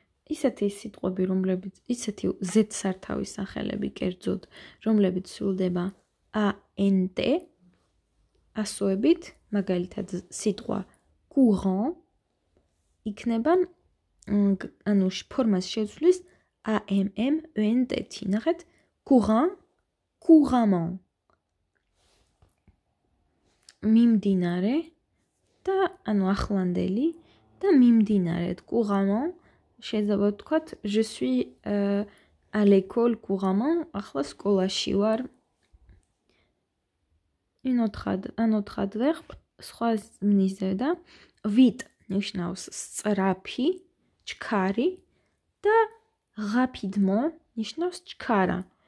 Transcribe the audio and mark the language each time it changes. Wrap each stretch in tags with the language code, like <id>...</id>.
<ka>ისეთი სიტყვები, რომლებიც ისეთი ზედსართავის სახელები კერძოდ, რომლებიც სრულდება ANT, ასოებით, მაგალითად სიტყვა courant იქნება ანუ ფორმას შეცვლის AMMENT-ი. ნახეთ, courant, couramment. მიმდინარე და ანუ ახლანდელი და მიმდინარე couramment შეიძლება ვთქვათ</ka> <fr>je suis à l'école couramment,</fr> <ka>ახლა სკოლაში ვარ.</ka> <fr>un autre adverbe,</fr> <ka>სხვა მიზედა vite ნიშნავს სწრაფი, ჩქარი და rapidement ნიშნავს ჩქარა.</ka>